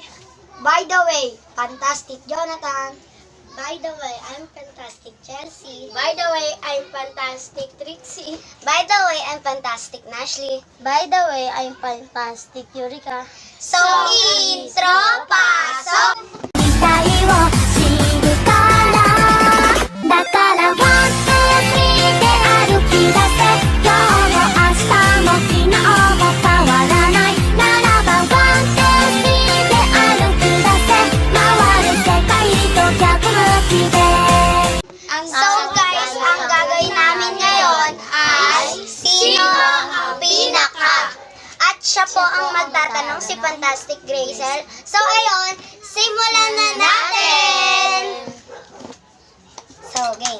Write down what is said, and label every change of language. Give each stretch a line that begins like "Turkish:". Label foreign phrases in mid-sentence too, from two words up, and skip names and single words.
English: By the way, fantastic Jonathan. By the way, I'm fantastic Chelsea. By the way, I'm fantastic Trixie. By the way, I'm fantastic Nashley. By the way, I'm fantastic Eureka. So,
Filipino: intro pasok!
Japanese: 期待を知るからだからワンツースリーで歩き出せ今日も明日も昨日も変わらないならばワンツースリーで歩き出せ回る世界と逆向きで
English: So guys,
Filipino: ang gagawin namin ngayon ay sino ang pinaka? At siya po ang magtatanong, si Fantastic Grazel. So ayun, simulan na natin!
English: So game.